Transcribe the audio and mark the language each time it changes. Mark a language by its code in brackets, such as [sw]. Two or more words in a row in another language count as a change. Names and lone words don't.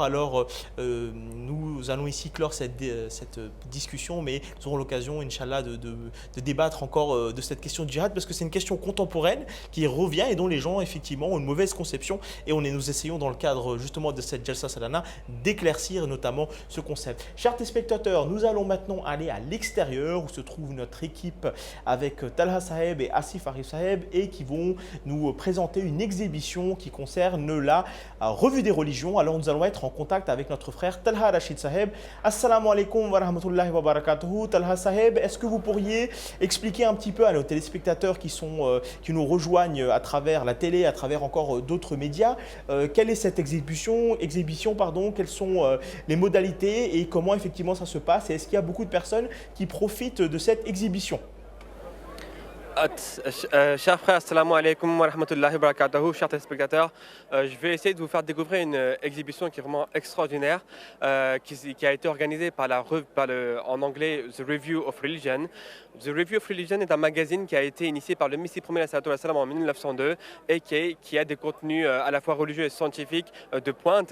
[fr] Alors nous allons ici clore cette discussion, mais nous aurons l'occasion, Inch'Allah, de débattre encore de cette question de djihad parce que c'est une question contemporaine qui revient et dont les gens effectivement ont une mauvaise conception et nous essayons dans le cadre justement de cette Jalsa Salana d'éclaircir notamment ce concept. Chers téléspectateurs, nous allons maintenant aller à l'extérieur où se trouve notre équipe avec Talha Saeb et Asif Arif Saeb et qui vont nous présenter une exhibition qui concerne la revue des religions. Alors nous allons être en contact avec notre frère Talha Rachid Saeb. [ar] السلام عليكم ورحمة الله وبركاته. [fr] Talha Saeb, est-ce que vous pourriez expliquer un petit peu à nos téléspectateurs qui nous rejoignent à travers la télé, à travers encore d'autres médias, quelle est cette exhibition, quelles sont les modalités et comment effectivement ça se passe et est-ce qu'il y a beaucoup de personnes qui profitent de cette exhibition? Chers frères, [ar] السلام عليكم ورحمة الله وبركاته, [fr] chers téléspectateurs, je vais essayer de vous faire découvrir une exhibition qui est vraiment extraordinaire, qui a été organisée en anglais The Review of Religion. The Review of Religion est un magazine qui a été initié par le Messie premier en 1902 et qui a des contenus à la fois religieux et scientifiques de pointe.